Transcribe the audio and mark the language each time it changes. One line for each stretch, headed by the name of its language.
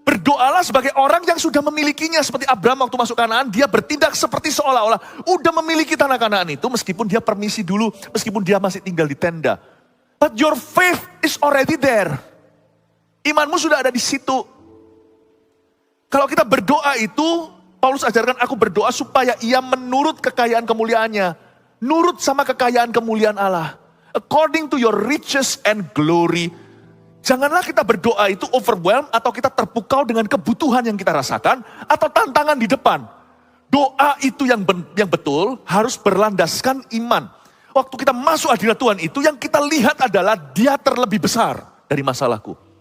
Indonesian: berdoalah sebagai orang yang sudah memilikinya. Seperti Abraham waktu masuk Kanaan, dia bertindak seperti seolah-olah udah memiliki tanah Kanaan itu. Meskipun dia permisi dulu, meskipun dia masih tinggal di tenda.
English: But your faith is already there.
Indonesian: Imanmu sudah ada di situ. Kalau kita berdoa itu, Paulus ajarkan aku berdoa supaya ia menurut kekayaan kemuliaannya. Nurut sama kekayaan kemuliaan Allah.
English: According to your riches and glory.
Indonesian: Janganlah kita berdoa itu overwhelmed atau kita terpukau dengan kebutuhan yang kita rasakan atau tantangan di depan. Doa itu yang betul harus berlandaskan iman. Waktu kita masuk hadirat Tuhan itu yang kita lihat adalah dia terlebih besar dari masalahku.